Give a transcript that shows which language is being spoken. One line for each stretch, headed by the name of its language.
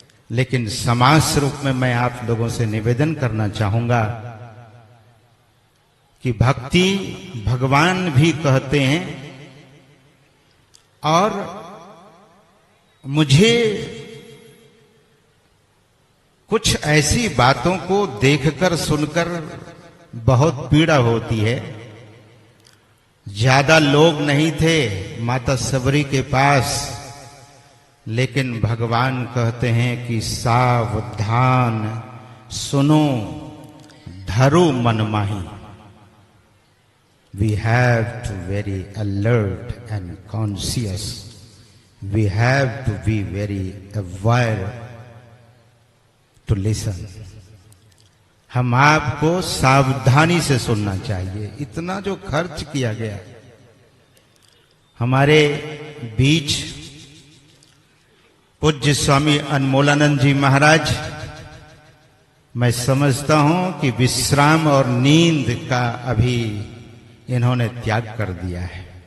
Hindi: लेकिन समाज रूप में मैं आप लोगों से निवेदन करना चाहूंगा कि भक्ति भगवान भी कहते हैं, और मुझे कुछ ऐसी बातों को देखकर सुनकर बहुत पीड़ा होती है। ज्यादा लोग नहीं थे माता सबरी के पास, लेकिन भगवान कहते हैं कि सावधान सुनो धरो मन माही।
English: we have to very alert and conscious. We have to be very aware to listen.
Hindi: हम आपको सावधानी से सुनना चाहिए. इतना जो खर्च किया गया हमारे बीच पूज्य स्वामी अनमोलानंद जी महाराज, मैं समझता हूं कि विश्राम और नींद का अभी इन्होंने त्याग कर दिया है.